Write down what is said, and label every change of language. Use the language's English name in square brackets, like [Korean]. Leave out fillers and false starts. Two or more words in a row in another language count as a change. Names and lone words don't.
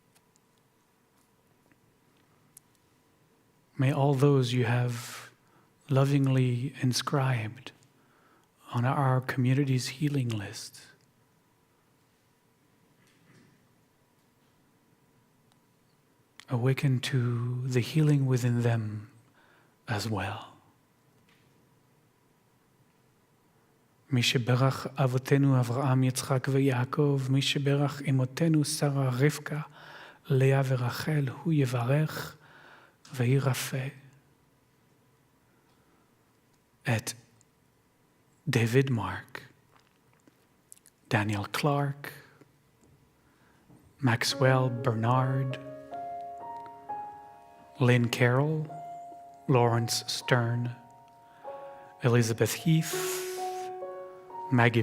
[English] May all those you have lovingly inscribed on our community's healing list awaken to the healing within them as well. [Hebrew] מי שברך אבותינו אברהם, יצחק ויעקב, מי שברך אמותינו שרה, רבקה, לאה ורחל, הוא יברך וירפא. את David Mark, Daniel Clark, Maxwell Bernard, Lynn Carroll, Lawrence Stern, Elizabeth Heath, Maggie